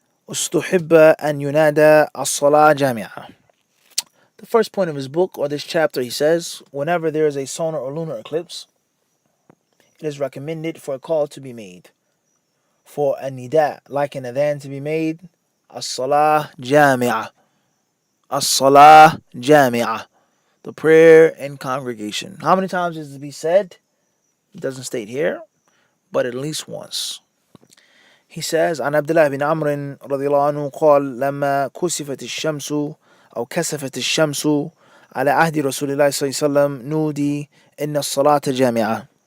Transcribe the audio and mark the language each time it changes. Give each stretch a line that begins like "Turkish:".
Arabic: استحب أن ينادى الصلاة جامعة.
English: The first point of his book or this chapter, he says, whenever there is a solar or lunar eclipse, it is recommended for a call to be made, for a nida, like an adhan, to be made, as-salah jami'ah, as-salah jami'ah, the prayer in congregation. How many times is it to be said? It doesn't state here, but at least once. He says,
Arabic: عن عبد الله بن عمرو رضي الله عنه قال لما كسفت الشمس أو كسفت الشمس على عهد رسول الله صلى الله عليه وسلم نودي إن الصلاة جامعة.